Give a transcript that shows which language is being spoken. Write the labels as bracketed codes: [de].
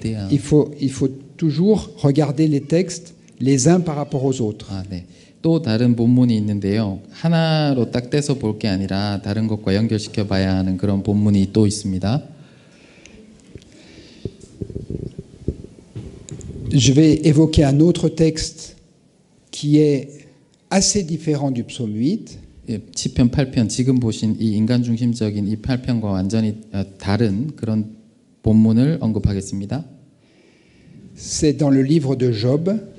[fr] Il faut toujours regarder les textes les uns par rapport aux autres. [ko] 또 다른 본문이 있는데요. 하나로 딱 떼서 볼 게 아니라 다른 것과 연결시켜 봐야 하는 그런 본문이 또 있습니다. [fr] Je vais évoquer un autre texte qui est assez différent du psaume 8. [ko] 예, 시편 8편 지금 보신 이 인간 중심적인 이 8편과 완전히 다른 그런 본문을 언급하겠습니다. [fr] C'est dans le livre de Job,